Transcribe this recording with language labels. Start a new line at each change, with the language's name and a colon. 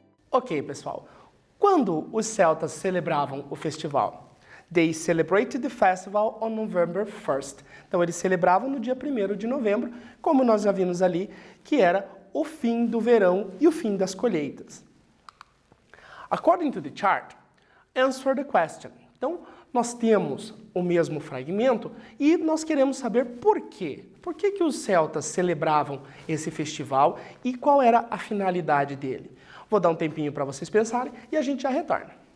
Portuguese: Ok, pessoal. Quando os celtas celebravam o festival?
English: They celebrated the festival on November 1st.
Portuguese: Então, eles celebravam no dia 1º de novembro, como nós já vimos ali, que era o fim do verão e o fim das colheitas.
English: According to the chart, answer the question.
Portuguese: Então, nós temos o mesmo fragmento e nós queremos saber por quê. Por que os celtas celebravam esse festival e qual era a finalidade dele? Vou dar um tempinho para vocês pensarem e a gente já retorna.